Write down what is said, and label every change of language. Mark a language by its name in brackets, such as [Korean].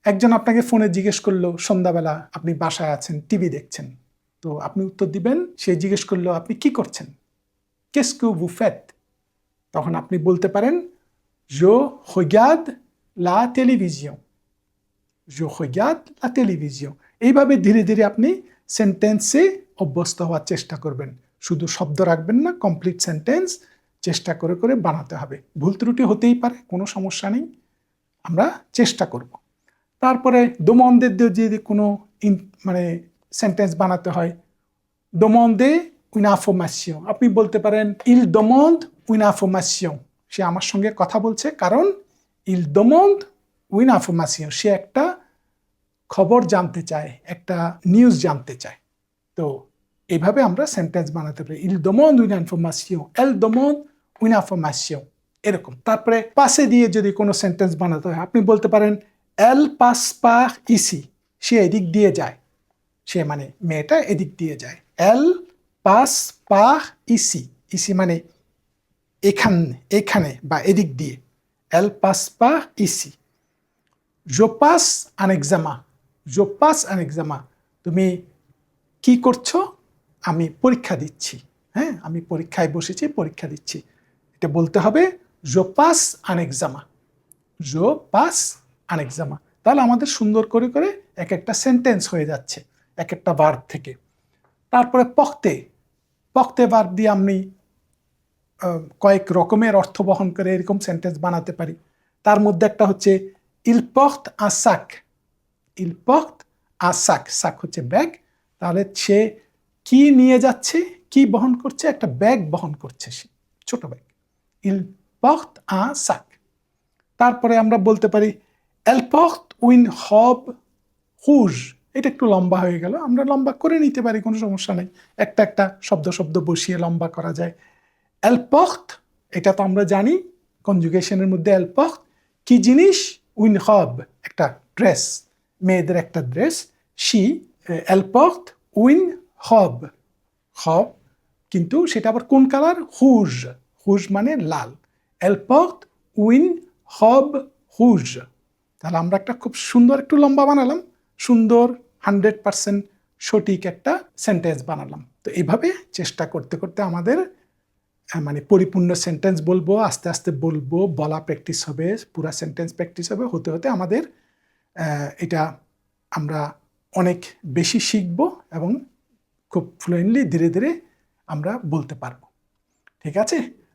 [Bangla] একজন আপনাকে ফোনে জিজ্ঞেস করলো সন্ধ্যাবেলা আপনি বাসায় আছেন, টিভি দেখছেন, তো আপনি উত্তর দিবেন। সে জিজ্ঞেস করলো আপনি কি করছেন? [French] Qu'est-ce que vous faites? [Bangla] তখন আপনি বলতে পারেন [French] je regarde la télévision, je regarde la télévision। [Bangla] এইভাবে ধীরে ধীরে আপনি সেন্টেন্সে অভ্যস্ত হওয়ার চেষ্টা করবেন। শুধু শব্দ রাখবেন না, কমপ্লিট সেন্টেন্স চেষ্টা করে করে বানাতে হবে। ভুল ত্রুটি হতেই পারে, কোনো সমস্যা নেই, আমরা চেষ্টা করব। তারপরে দোমনদের যদি কোনো মানে সেন্টেন্স বানাতে হয়, [French] demander une information, [Bangla] আপনি বলতে পারেন [French] il demande une information, [Bangla] সে আমার সঙ্গে কথা বলছে কারণ il demande une information, সে একটা খবর জানতে চায়, একটা নিউজ জানতে চায়। তো এইভাবে আমরা সেন্টেন্স বানাতে পারি। [French] il demande une information, elle demande une information, [Bangla] এরকম। তারপরে পাশে দিয়ে যদি কোনো সেন্টেন্স বানাতে হয়, আপনি বলতে পারেন [French] elle passe par ici, [Bangla] সে এদিক দিয়ে যায়, সে মানে মেয়েটা এদিক দিয়ে যায়। [French] elle passe par ici, [Bangla] ici মানে এখানে বা এদিক দিয়ে। [French] elle passe par ici। je passe un examen, je passe un examen, [Bangla] তুমি কি করছো? আমি পরীক্ষা দিচ্ছি। হ্যাঁ, আমি পরীক্ষায় বসেছি, পরীক্ষা দিচ্ছি। এটা বলতে হবে [French] je passe un examen, je passe un examen। [Bangla] তাহলে আমাদের সুন্দর করে করে এক একটা সেন্টেন্স হয়ে যাচ্ছে এক একটা ভার্ব থেকে। তারপরে পখতে, পখতে ভার্ব দিয়ে আমি কয়েক রকমের অর্থ বহন করে এরকম সেন্টেন্স বানাতে পারি। তার মধ্যে একটা হচ্ছে [French] il porte un sac, il porte un sac, sac [Bangla] হচ্ছে ব্যাগ। তাহলে সে কি নিয়ে যাচ্ছে, কি বহন করছে? একটা ব্যাগ বহন করছে, সে ছোট bag. [French] Il porte un sac. [Bangla] তারপরে আমরা বলতে পারি [French] Elle porte une robe rouge. [Bangla] এটা একটু লম্বা হয়ে গেল, আমরা লম্বা করে নিতে পারি, কোনো সমস্যা নেই। একটা একটা শব্দ বসিয়ে লম্বা করা যায়। [French] Elle porte, [Bangla] এটা তো আমরা জানি কনজুগেশনের মধ্যে Elle porte কি জিনিস? [French] Une robe, [Bangla] একটা ড্রেস, মেয়েদের একটা dress. [French] She, Elle porte une robe. robe [Bangla] কিন্তু সেটা আবার কোন কালার? rouge. rouge মানে লাল। [French] Elle porte une robe rouge. [Bangla] তাহলে আমরা একটা খুব সুন্দর একটু লম্বা বানালাম, সুন্দর 100% সঠিক একটা সেন্টেন্স বানালাম। তো এইভাবে চেষ্টা করতে করতে আমাদের মানে পরিপূর্ণ সেন্টেন্স বলবো, আস্তে আস্তে বলবো, বলা প্র্যাকটিস হবে, পুরা সেন্টেন্স প্র্যাকটিস হবে, হতে হতে আমাদের এটা আমরা অনেক বেশি শিখব এবং খুব ফ্লুয়েন্টলি ধীরে ধীরে আমরা বলতে পারবো। ঠিক আছে?